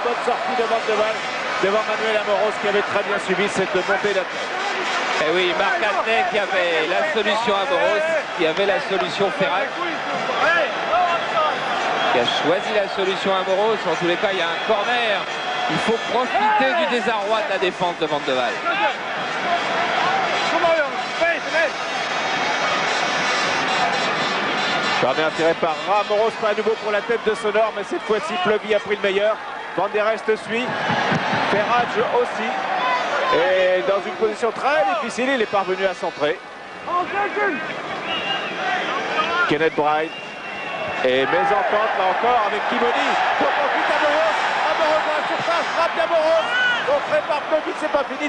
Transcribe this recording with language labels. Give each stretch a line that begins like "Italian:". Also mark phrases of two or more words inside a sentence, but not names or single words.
French: Bonne sortie de Van de Waal devant Manuel Amoros qui avait très bien suivi cette montée d'Hatley. Et oui, Marc Hatley qui avait la solution Amoros, qui avait la solution Ferrat, qui a choisi la solution Amoros. En tous les cas, il y a un corner. Il faut profiter du désarroi de la défense de Van de Waal. Corner tiré par Amoros, pas à nouveau pour la tête de Sonor, mais cette fois-ci Plevy a pris le meilleur. Van der Elst suit, Ferrage aussi. Et dans une position très difficile, il est parvenu à centrer. Kenneth Bright. Et mésentente là encore avec Kimoni. Pour profiter Amoros. Amoros dans la surface, frappe d'Amoros. Contré par Plevy, c'est pas fini.